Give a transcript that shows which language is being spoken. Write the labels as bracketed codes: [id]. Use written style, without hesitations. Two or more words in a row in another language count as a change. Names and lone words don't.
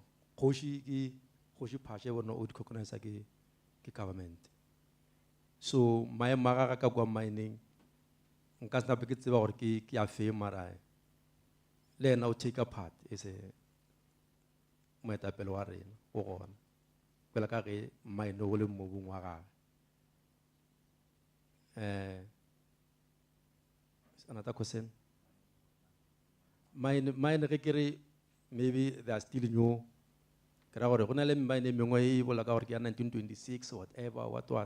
[nso] Kgoši ke kgoši phasha bona o di-recognize ke government. So maemo a gagwe ka kwa mining nka se nape ke tseba gore ke a fe mara le ena o [en] take a part as a [nso] moetapele wa rena o gona pele ka ge mine o le mobung wa gagwe. [en] Another question. [nso] Mine ge ke re [en] maybe they are still new. [nso] Ke ra gore go na le mine mengwe e bola ka gore ke ya 1926 [en] whatever what.